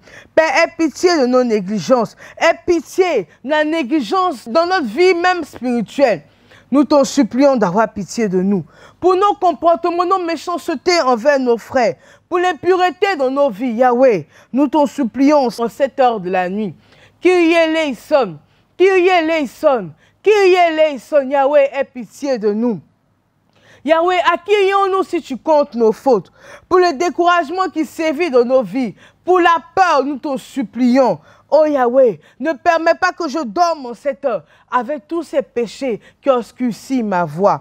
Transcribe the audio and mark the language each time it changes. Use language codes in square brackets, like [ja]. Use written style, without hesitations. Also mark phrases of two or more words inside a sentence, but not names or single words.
[fr] Père, aie pitié de nos négligences. Aie pitié de la négligence dans notre vie même spirituelle. Nous t'en supplions d'avoir pitié de nous. Pour nos comportements, nos méchancetés envers nos frères, pour l'impureté dans nos vies, Yahweh, nous t'en supplions en cette heure de la nuit. [el] Κύριε ελέησον, Κύριε ελέησον, Κύριε ελέησον, [fr] Yahweh, aie pitié de nous. Yahweh, accueillons-nous si tu comptes nos fautes. Pour le découragement qui sévit dans nos vies, pour la peur, nous t'en supplions. Oh Yahweh, ne permets pas que je dorme en cette heure avec tous ces péchés qui obscurcissent ma voix.